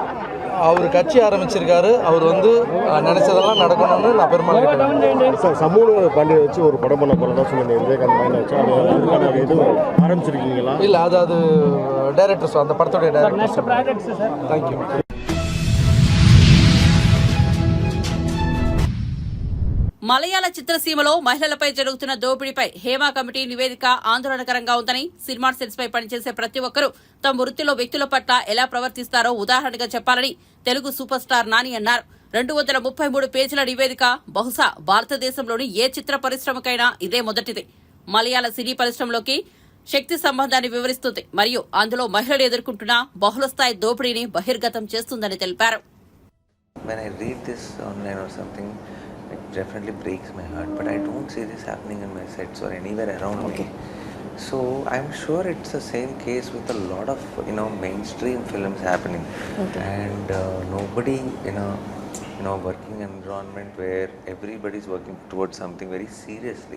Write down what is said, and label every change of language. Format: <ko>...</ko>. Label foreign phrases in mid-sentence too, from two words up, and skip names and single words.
<ta>அவர் கட்சி ஆரம்பிச்சிருக்காரு. அவர் வந்து நினைச்சதெல்லாம் நடக்கணும்னு நான் பெருமாள் கேட்டேன். சார் சமூக பாண்டியை வச்சு ஒரு படம் பண்ண போகிறதா சொல்லுங்க. விவேகாந்த் மைண்ட் வச்சு அதுக்கான இது ஆரம்பிச்சிருக்கீங்களா? இல்லை, அது டைரக்டர்ஸ், அந்த படத்துடைய டைரக்டர்ஸ். தேங்க்யூ.</ta> <te>మలయాళ చిత్రసీమలో మహిళలపై జరుగుతున్న దోపిడీపై హేమా కమిటీ నివేదిక ఆందోళనకరంగా ఉందని సినిమా సెట్స్ పై పనిచేసే ప్రతి ఒక్కరూ తమ వృత్తిలో వ్యక్తుల పట్ల ఎలా ప్రవర్తిస్తారో ఉదాహరణగా చెప్పాలని తెలుగు సూపర్ స్టార్ నాని అన్నారు. 233 పేజీల నివేదిక బహుశా భారతదేశంలోని ఏ చిత్ర పరిశ్రమకైనా ఇదే మొదటిది. మలయాళ సినీ పరిశ్రమలోకి శక్తి సంబంధాన్ని వివరిస్తుంది మరియు అందులో మహిళలు ఎదుర్కొంటున్న బహుళస్థాయి దోపిడీని బహిర్గతం చేస్తుందని తెలిపారు.</te> <en>It definitely breaks my heart, but I don't see this happening in my sets or anywhere around me. So I'm sure it's the same case with a lot of mainstream films happening, and nobody in a working environment where everybody's working towards something very seriously.</en>